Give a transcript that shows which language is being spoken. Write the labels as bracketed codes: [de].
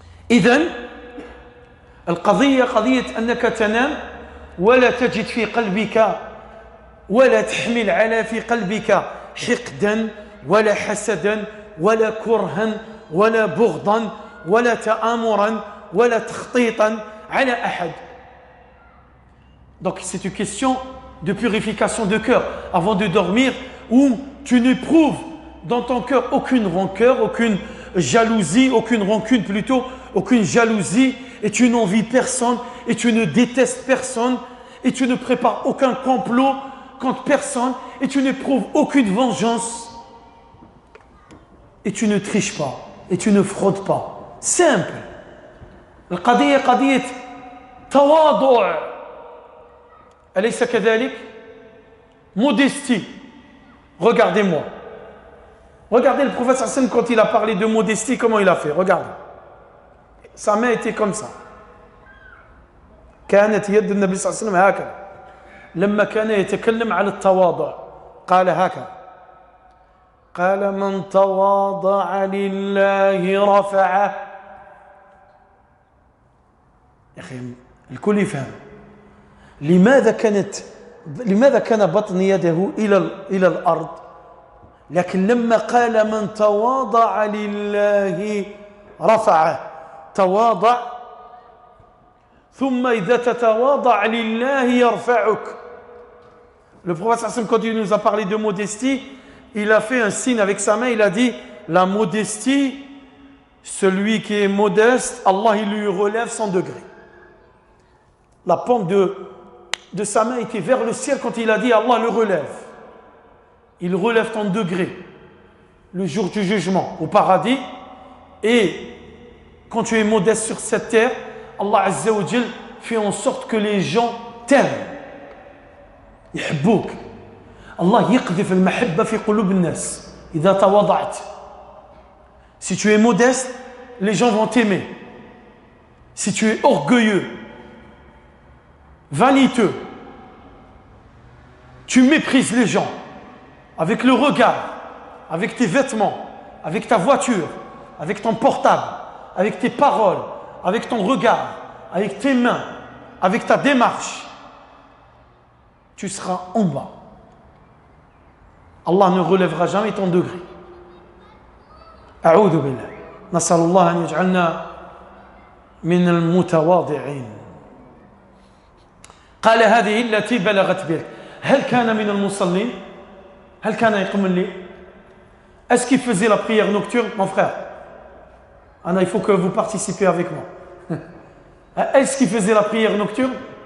[ar] إذن القضية قضية أنك تنام ولا تجد في قلبك ولا تحمل على في قلبك حقدا ولا حسدا ولا كرها ولا بغضا ولا تآمرا ولا تخطيطا على أحد. [fr] Donc c'est une question de purification de cœur avant de dormir où tu n'éprouves dans ton cœur aucune rancœur, aucune jalousie, aucune rancune plutôt, aucune jalousie et tu n'envies personne et tu ne détestes personne et tu ne prépares aucun complot contre personne et tu n'éprouves aucune vengeance et tu ne triches pas et tu ne fraudes pas. Simple. [ar] القضية قضية تواضع. أليس كذلك؟ [fr] Modestie. Regardez-moi. Regardez le prophète sallam quand il a parlé de modestie, comment il a fait. Regardez. Sa main était comme ça. [ar] كانت يد النبي صلى الله عليه وسلم هكذا. لما كان يتكلم على التواضع قال هكذا. قال من تواضع لله رفعه. يا أخي الكل يفهم. لماذا كان بطن يده إلى الأرض؟ لكن لما قال من تواضع لله رفعه. تواضع ثم إذا تتواضع لله يرفعك. [fr] Le prophète quand il nous a parlé de modestie, il a fait un signe avec sa main, il a dit la modestie, celui qui est modeste, Allah il lui relève 100 degrés. La pente de sa main était vers le ciel quand il a dit Allah le relève. Il relève ton degré le jour du jugement au paradis, et quand tu es modeste sur cette terre, Allah Azza wa Jal fait en sorte que les gens t'aiment. [ar] يحبوك. الله يقذف المحبة في قلوب الناس إذا تواضعت. [fr] Si tu es modeste, les gens vont t'aimer. Si tu es orgueilleux, vaniteux, tu méprises les gens avec le regard, avec tes vêtements, avec ta voiture, avec ton portable, avec tes paroles, avec ton regard, avec tes mains, avec ta démarche, tu seras en bas. Allah ne relèvera jamais ton degré. [ar] أعوذ بالله. نسأل الله أن يجعلنا من المتواضعين. قال هذه التي بلغت بك. هل كان من المصلين؟ هل كان يقوم الليل؟ [fr] Est-ce qu'il faisait la prière nocturne, mon frère? Anna, il faut que vous participiez avec moi. Est-ce qu'il faisait la prière nocturne?